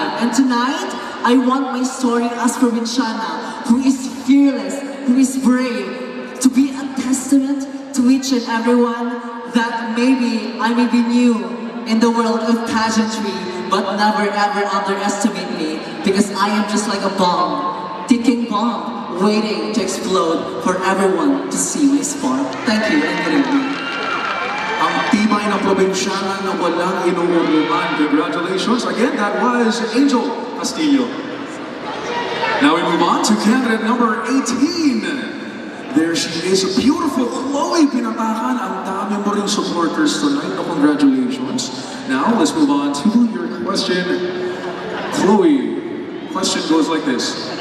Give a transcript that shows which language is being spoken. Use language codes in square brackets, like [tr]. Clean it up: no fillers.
[en] And tonight, I want my story as Provinciana, who is fearless, who is brave, to be a testament to each and everyone that maybe I may be new in the world of pageantry, but never ever underestimate me because I am just like a bomb, ticking bomb, waiting to explode for everyone to see my spark. Thank you and good evening. [tl] Ang tibay ng probinsyana na walang inuurungan. [en] Congratulations. Again, that was Angel Castillo. Now we move on to candidate number 18. There she is, a beautiful Chloe Pinatakan. [tl] Ang dami mo ring [en] supporters tonight. No, congratulations. Now, let's move on to your question. Chloe, question goes like this.